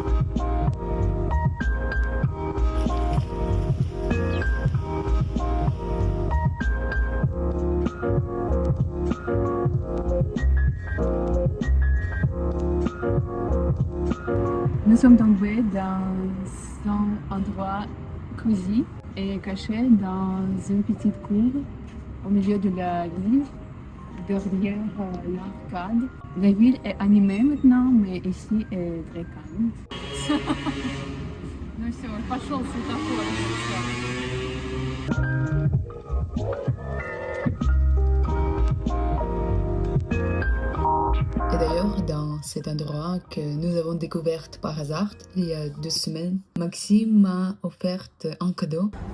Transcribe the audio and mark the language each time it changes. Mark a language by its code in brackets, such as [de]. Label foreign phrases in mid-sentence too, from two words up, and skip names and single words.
[fr] Nous sommes tombés dans un endroit cosy et caché dans une petite cour au milieu de la ville, derrière l'arcade. La ville est animée maintenant, mais ici est très calme. [ru] Ну все, пошел светофор. [fr] Et d'ailleurs, dans cet endroit que nous avons découvert par hasard il y a 2 semaines, Maxime m'a offert un cadeau.